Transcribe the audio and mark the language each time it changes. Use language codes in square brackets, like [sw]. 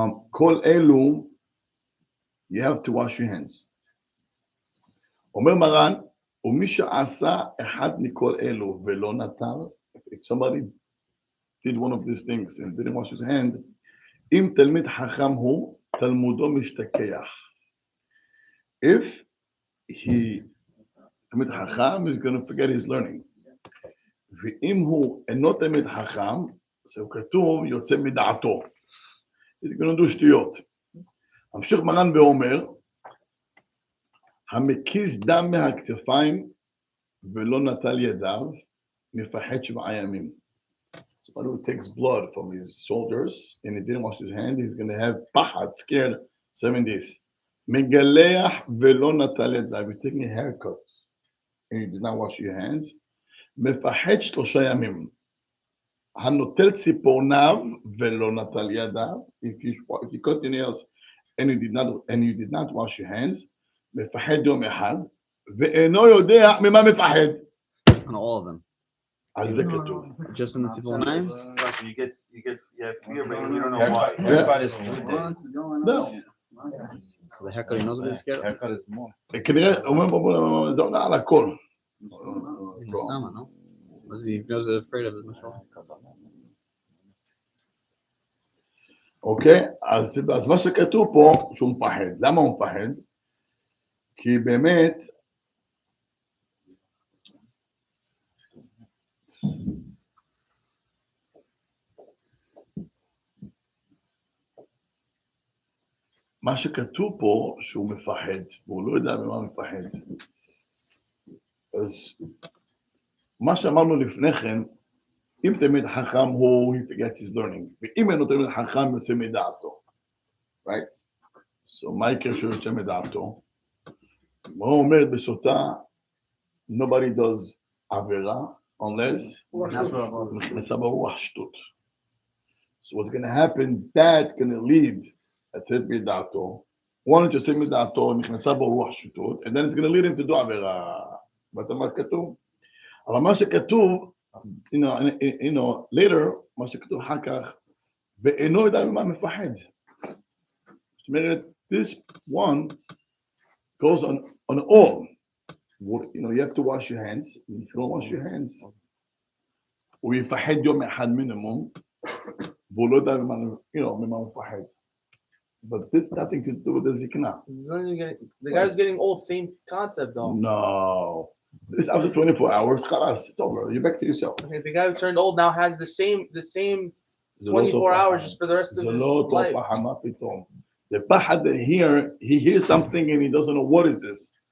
[he] כל אלו, [en] you have to wash your hands. [he] אומר מרן, ומי שעשה אחד מכל אלו ולא נטל, [en] if somebody did one of these things and didn't wash his hand, [he] אם תלמיד חכם הוא, תלמודו משתכח. [en] If he תלמיד חכם, he's going to forget his learning. [he] ואם הוא אינו תלמיד חכם, זה כתוב, יוצא מדעתו. [en] he's going to do שטויות. [he] המשיך מרן ואומר, המקיז דם מהכתפיים ולא נטל ידיו, מפחד 7 ימים. [en] Somebody who takes blood from his shoulders and he didn't wash his hand, he's going to have pachad, scared, 7 days. [he] מגלח ולא נטל ידיו, [en] you're taking a haircut and you did not wash your hands, [he] מפחד 3 ימים. הנוטל ציפורניו ולא נטל ידיו, [en] if you cut your nails and you did not wash your hands, [he] מפחד יום אחד, ואינו יודע ממה מפחד. [en] On all of them. [he] על זה כתוב. [en] Just in the ציפורניים? You get fear, but you don't know why. Haircut is 3 days. [he] לא. [en] So the haircut, he knows what he's scared of? Haircut is more. [he] כנראה, אומר, זה עונה על הכל. [en] In the stomach, no? What he knows what he's afraid of is much more. [he] אוקיי? אז מה שכתוב פה, שהוא מפחד. למה הוא מפחד? כי באמת, מה שכתוב פה, שהוא מפחד, והוא לא יודע ממה הוא מפחד. אז מה שאמרנו לפני כן, אם תלמיד חכם הוא, [en] he forgets his learning, [he] ואם אינו תלמיד חכם יוצא מדעתו. Right? So מה יקרה שהוא יוצא מדעתו? הוא אומר בסוטה, [en] nobody does [he] עבירה, unless נכנסה ברוח שטות. [en] So what's going to happen, that's going to lead [he] לצאת מדעתו. [en] one [he] יוצא מדעתו, נכנסה ברוח שטות, [en] and then it's going to lead him to do עבירה. [he] ואתה מה כתוב? אבל מה שכתוב, [en] you know, later, [he] מה שכתוב אחר כך, ואינו יודע ממה מפחד. זאת אומרת, [en] this one goes on all. You know, you have to wash your hands. If you don't wash your hands, [he] הוא יפחד יום אחד מינימום, והוא לא יודע ממה מפחד. [en] But this nothing to do with the zikna. The guy's getting old, same concept though. No. This after 24 hours, khalas, it's over. You're back to yourself. Okay, the guy who turned old now has the same 24 hours just for the rest of his life. The pahad here, he hears something and he doesn't know what is this.